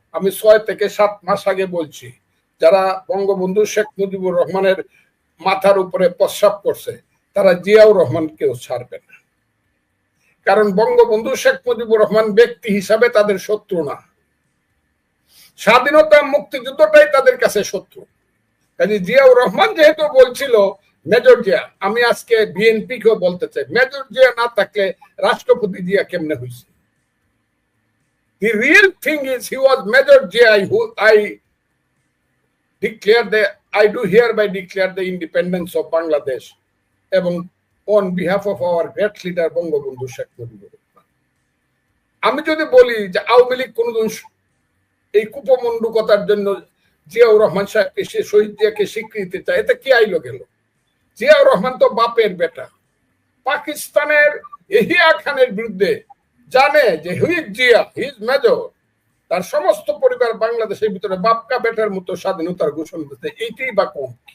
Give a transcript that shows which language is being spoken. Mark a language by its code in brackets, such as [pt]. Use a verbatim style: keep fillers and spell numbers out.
[bn] আমি ছয় থেকে সাত মাস আগে বলছি যারা বঙ্গবন্ধু শেখ মুজিবুর রহমানের মাথার উপরে প্রস্রাব করছে তারা জিয়াউর রহমানকেও ছাড়বে না, কারণ বঙ্গবন্ধু শেখ মুজিবুর রহমান ব্যক্তি হিসাবে তাদের শত্রু না, স্বাধীনতা মুক্তিযুদ্ধটাই তাদের কাছে শত্রু। কাজে জিয়াউর রহমান যেহেতু বলছিল মেজর জিয়া, আমি আজকে বিএনপি কেও বলতে চাই, মেজর জিয়া না থাকলে রাষ্ট্রপতি জিয়া কেমনে হয়েছে? [en] The real thing is he was Major Jia who I declare the I do hereby declare the independence of Bangladesh and on behalf of our great leader Bangabandhu Sheikh Mujibur Rahman. [bn] আমি যদি বলি যে আওয়ামী লীগ কোনদিন এই কুপমণ্ডুকতার জন্য জিয়াউর রহমান সাহেবকে, সে শহীদ জিয়াকে স্বীকৃতি চায়, এতে কি আইলো গেল? জিয়াউর রহমান তো বাপের বেটা, পাকিস্তানের এহিয়া খানের বিরুদ্ধে জানে যে [en] his Zia his major, [bn] তার সমস্ত পরিবার বাংলাদেশের ভিতরে বাপকা বেটার মতো স্বাধীনতার ঘোষণা দিতে, এইটাই বা কম?